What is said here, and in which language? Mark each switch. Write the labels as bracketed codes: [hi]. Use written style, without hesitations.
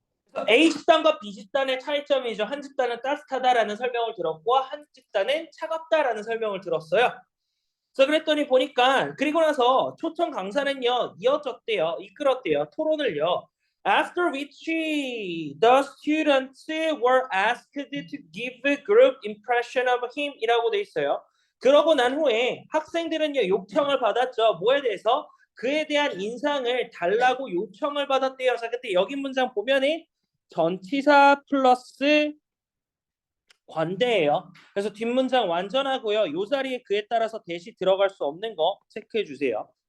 [ko] 그래서 A 집단과 B 집단의 차이점이죠. 한 집단은 따뜻하다라는 설명을 들었고 한 집단은 차갑다라는 설명을 들었어요. 그래서 그랬더니 보니까 그리고 나서 초청 강사는요 이어졌대요. 이끌었대요. 토론을요. [en] After which the students were asked to give a group impression of him [ko] 이라고 돼 있어요. 그러고 난 후에 학생들은요 요청을 받았죠. 뭐에 대해서? 그에 대한 인상을 달라고 요청을 받았대요. 자 그때 여기 문장 보면은 전치사 플러스 관대예요. 그래서 뒷문장 완전하고요. 요 자리에 그에 따라서 대시 들어갈 수 없는 거 체크해 주세요.